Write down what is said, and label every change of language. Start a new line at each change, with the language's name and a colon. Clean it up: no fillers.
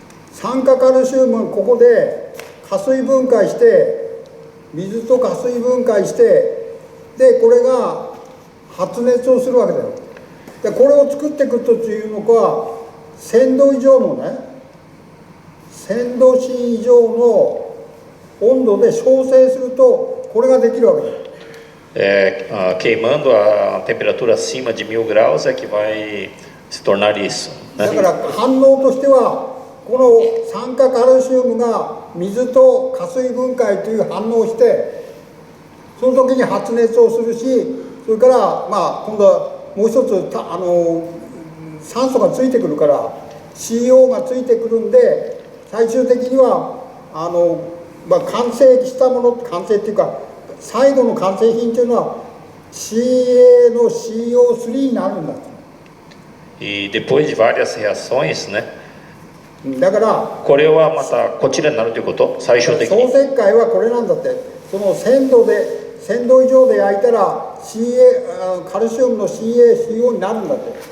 Japanese: 酸化カルシウム、ここで加水分解して水と加水分解して、でこれが発熱をするわけだよ。でこれを作っていくというのは1000度以上のね、1000度 C 以上の温度で焼成するとこれができるわけだよ。
Portuguese: queimando a temperatura acima de 1000 graus é que vai se tornar isso.
Japanese: だから反応としてはこの酸化カルシウムが水と加水分解という反応をして、その時に発熱をするし、それから今度はもう一つ酸素がついてくるから CO がついてくるんで、最終的には完成したもの、完成っていうか最後の完成品というのは CA の CO3 になるんだ。
Portuguese: E depois de várias reações, né?
Japanese: だからこれはまたこちらになるということ、最終的に。総石灰はこれなんだって。その1000度以上で焼いたら カルシウムの CaCO になるんだって。